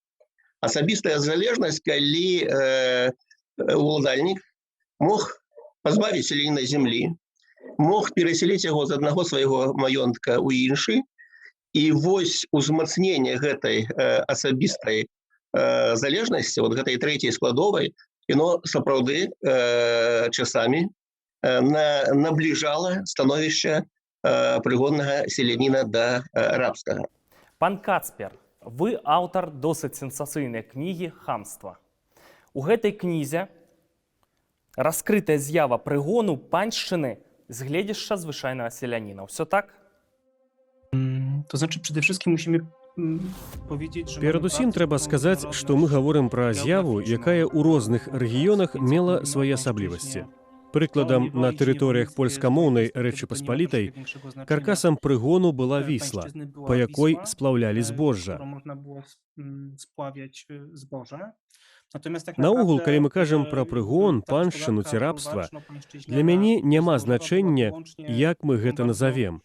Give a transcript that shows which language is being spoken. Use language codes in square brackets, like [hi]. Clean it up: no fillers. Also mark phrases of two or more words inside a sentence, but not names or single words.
[be] Асабістая залежнасць, калі уладальнік мог пазбавіць селяніна зямлі, мог пераселіць яго з аднаго свайго маёнтка ў іншы, і вось узмацненне гэтай асабістай залежнасці, вот гэтай трэцяй складовай, яно сапраўды часамі набліжала становішча прыгоннага селяніна да рабскага. Пан Кацпер, вы аўтар досыць сенсацыйнай кнігі «Хамства». У гэтай кнізе раскрытая з'ява прыгону паншчыны z гледзішча звычайнага селяніна. Ўсё так? [pl] To znaczy przede wszystkim musimy powiedzieć, że [be] Перадусім трэба сказаць, што мы гаворым пра з'яву, якая ў розных рэгіёнах мела свае асаблівасці. Прыкладам, на тэрыторыях польскамоўнай Рэчы Паспалітай каркасам прыгону была Вісла, па якой сплаўлялі збожжа. Наогул, калі мы кажам пра прыгон, паншчыну ці рабства, для мяне няма значэння, як мы гэта назавем.